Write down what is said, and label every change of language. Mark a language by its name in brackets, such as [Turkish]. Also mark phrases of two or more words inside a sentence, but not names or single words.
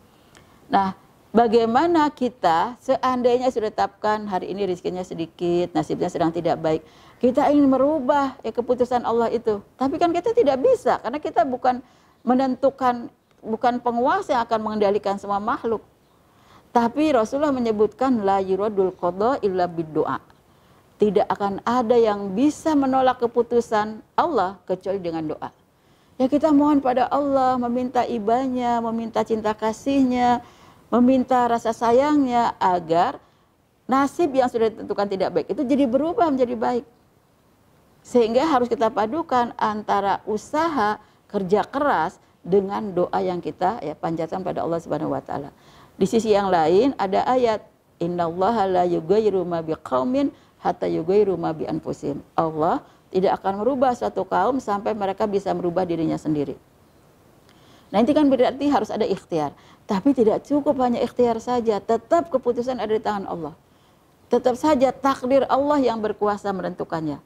[Indonesian] Nah, bagaimana kita seandainya sudah tetapkan hari ini rezekinya sedikit, nasibnya sedang tidak baik, kita ingin merubah ya keputusan Allah itu. Tapi kan kita tidak bisa karena kita bukan menentukan, bukan penguasa yang akan mengendalikan semua makhluk. Tapi Rasulullah menyebutkan [Arabic] لا يرد القضاء إلا بالدعاء. [Indonesian] Tidak akan ada yang bisa menolak keputusan Allah kecuali dengan doa. Ya, kita mohon pada Allah, meminta ibanya, meminta cinta kasihnya, meminta rasa sayangnya agar nasib yang sudah ditentukan tidak baik itu jadi berubah menjadi baik. Sehingga harus kita padukan antara usaha kerja keras dengan doa yang kita ya panjatkan pada Allah [Arabic] سبحانه وتعالى. [Indonesian] Di sisi yang lain ada ayat [Arabic] إن الله لا يغير ما بقوم حتى يغيروا ما بأنفسهم. [Indonesian] Allah tidak akan merubah suatu kaum sampai mereka bisa merubah dirinya sendiri. Nah, ini kan berarti harus ada ikhtiar. Tapi tidak cukup hanya ikhtiar saja, tetap keputusan ada di tangan Allah. Tetap saja takdir Allah yang berkuasa menentukannya.